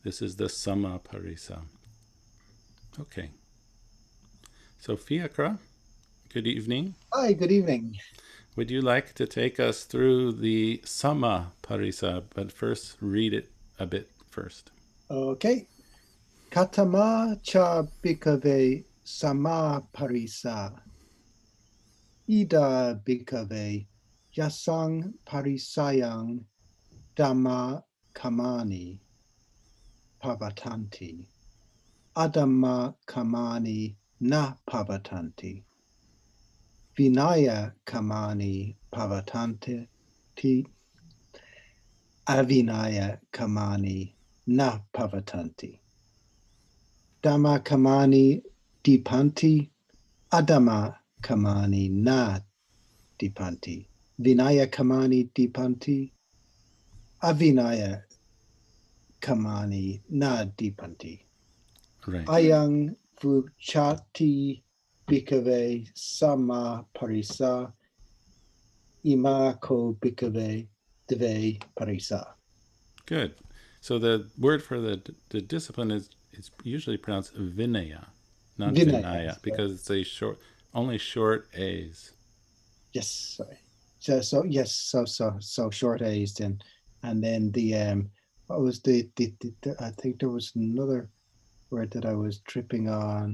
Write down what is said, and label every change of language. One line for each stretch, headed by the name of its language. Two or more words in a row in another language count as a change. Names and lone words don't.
English: This is the Samaparisa. Okay. So Fiakra, good evening. Hi, good evening. Would you like to take us through the Samaparisa, but first read it a bit first? Okay.
Pali: Katama cha bhikkhave sama parisa. Ida bhikkhave yasang parisayang dhamma kamani pavatanti. Adhamma kamani na pavatanti. Vinaya kamani pavatanti. Avinaya kamani na pavatanti. Dhamma kamani dipanti, adama kamani na dipanti, vinaya kamani dipanti, avinaya kamani na dipanti.
English: Right.
Pali: Ayang vuchati bhikkhave sama parisa, ima ko bhikkhave dve parisa.
English: Good. So the word for the discipline is usually pronounced Vinaya, not Vinaya. Vinaya, because it's a only short A's. Yes, sorry. So short A's then, and then the what was the I think there was another word that I was tripping on.